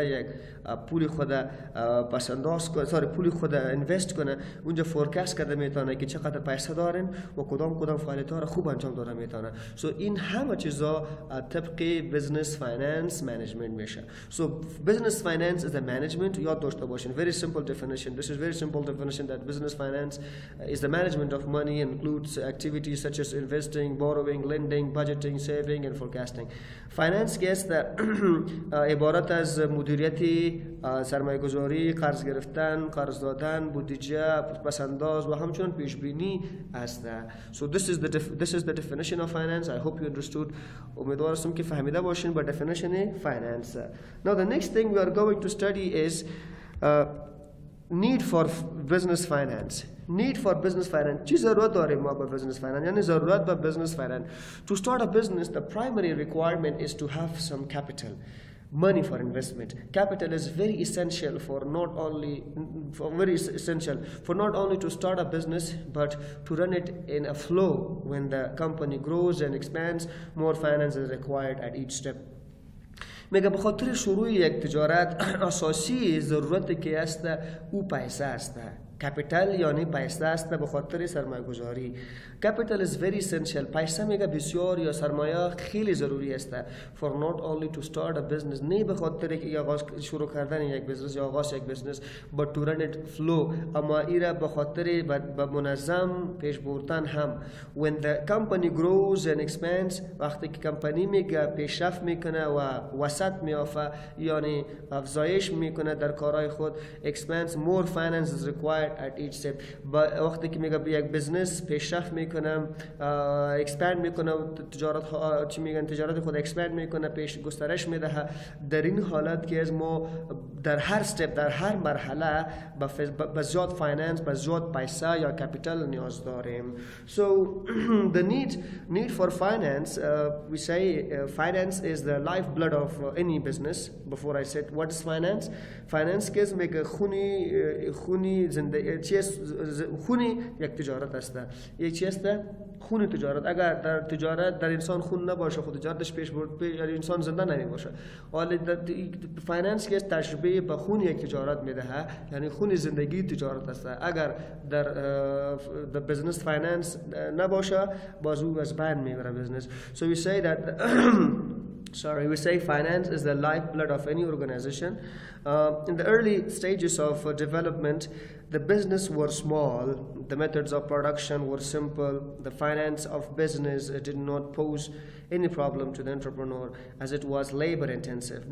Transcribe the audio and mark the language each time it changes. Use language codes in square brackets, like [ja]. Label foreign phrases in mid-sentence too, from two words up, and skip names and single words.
[fa] یک پول خود پسنداز کنه پول خود اینوست کنه اونجا فورکاست کرده میتونه که چقدر پیسه دارن و کدام فعالیت ها را خوب انجام داده میتونه سو این همه چیزا طبق [en] business finance management [fa] میشه [en] so business finance is the management [fa] یاد داشته باشین [en] very simple definition this is very simple definition that business finance is the management of money and includes activities such as investing, borrowing, lending, budgeting, saving and forecasting. [fa] Finance که است عبارت از مدیریت سرمایه گذاری، قرض گرفتن، قرض دادن، بودجه، پسنداز و همچنین پیش بینی است. [en] So this is the definition of finance. I hope you understood. [fa] امیدوار هستم که فهمیده باشین با [en] definition finance. Now the next thing we are going to study is need for business finance. Need for business finance. [fa] چی ضرورت داریم ما به [en] business finance؟ [fa] یعنی ضرورت به [en] business finance. To start a business, the primary requirement is to have some capital. Money for investment. Capital is very essential for not only to start a business but to run it in a flow. When the company grows and expands, more finance is required at each step. [fa] میگه به خاطر شروع یک تجارت اساسی ضرورتی که است او پیسه است کپیتال یعنی پیسه است به خاطر سرمایه گذاری [en] capital is very essential [fa] پیسه میگه بسیار یا سرمایه خیلی ضروری است [en] for not only to start a business [fa] نه به خاطر که آغاز شروع کردن یک بزنس یا آغاز یک بزنس [en] but to run it flow [fa] اما ایره به خاطر به منظم پیش بردن هم [en] when the company grows and expands [fa] وقتی که کمپانی میگه پیشرفت میکنه و وسط میافه یعنی افزایش میکنه در کارهای خود [en] expands more finance is required at each step [fa] وقتی که میگه یک بزنس پیشرفت میکنه expand میکنه تجارت چی میگن تجارت خود expand میکنه پیش گسترش میده در این حالت که از ما در هر استپ در هر مرحله به زیاد فایننس به زیاد پیسه یا کپیتال نیاز داریم [en] so the need for finance we say finance is the lifeblood of any business before I said what is finance [fa] که میگه خونی زندگی خونی یک تجارت است یک چی است خون تجارت اگر در تجارت در انسان خون نباشه خود تجارتش پیش برد یعنی انسان زنده نمی باشه ولی فایننس که تشبیه به خون یک تجارت میده یعنی خون زندگی تجارت است اگر در بزنس فایننس نباشه بازو از بین میبره بزنس [en] so we say that we say finance is the lifeblood of any organization. In the early stages of development, The business were small, the methods of production were simple, the finance of business did not pose any problem to the entrepreneur as it was labor intensive.